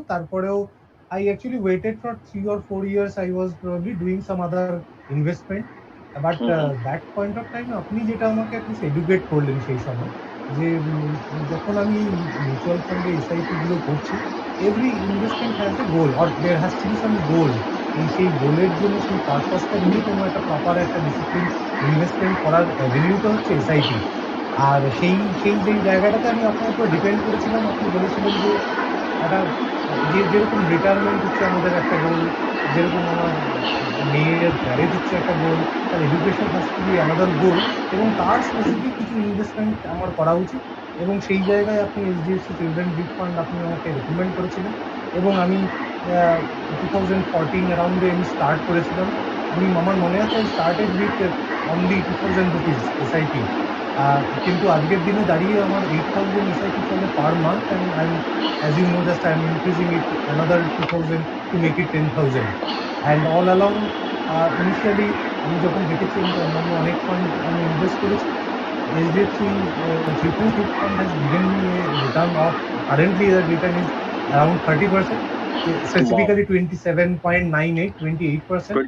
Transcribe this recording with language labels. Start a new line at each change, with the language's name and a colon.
Bangla: তারপরেও
English: I actually waited for 3 or 4 years. I was probably doing some other investment, but that point of time
Bangla: আপনি যেটা আমাকে educate করলেন সেই সময়, যে যখন আমি মিউচুয়াল ফান্ডে এসআইপি গুলো করছি
English: every investment has a goal, or there has to be some goal.
Bangla: সেই গোলের জন্য সেই পারপাসটা নিয়ে কোনো একটা প্রপার একটা ডিসিপ্লিন ইনভেস্টমেন্ট করার অ্যাভিনিউটা হচ্ছে এসআইপি। আর সেই যেই জায়গাটাতে আমি আপনার উপর ডিপেন্ড করেছিলাম, আপনি বলেছিলেন যে একটা যেরকম রিটায়ারমেন্ট হচ্ছে আমাদের একটা গোল, যেরকম আমার মেয়ের ম্যারেজ হচ্ছে একটা গোল, তার education
English: has to be another goal,
Bangla: এবং তার স্পেসিফিক কিছু ইনভেস্টমেন্ট আমার করা উচিত। এবং সেই জায়গায় আপনি এইচডিএফসি চিলড্রেন গিফট ফান্ড আপনি আমাকে রেকমেন্ড করেছিলেন, এবং আমি 2014 অ্যারাউন্ডে আমি স্টার্ট করেছিলাম। আমার মনে আছে
English: started with only 2000 rupees SIP,
Bangla: কিন্তু আজকের দিনে দাঁড়িয়ে আমার 8000 এসআইপি চলে per month,
English: And as you know that I am increasing it another 2000 to make it 10,000. And all along initially
Bangla: আমি যখন দেখেছি অন্যান্য অনেক ফান্ড আমি ইনভেস্ট করেছি,
English: HDFC Child Gift Fund has given me a return of, currently the return is around 30%, specifically 27.98, 28%.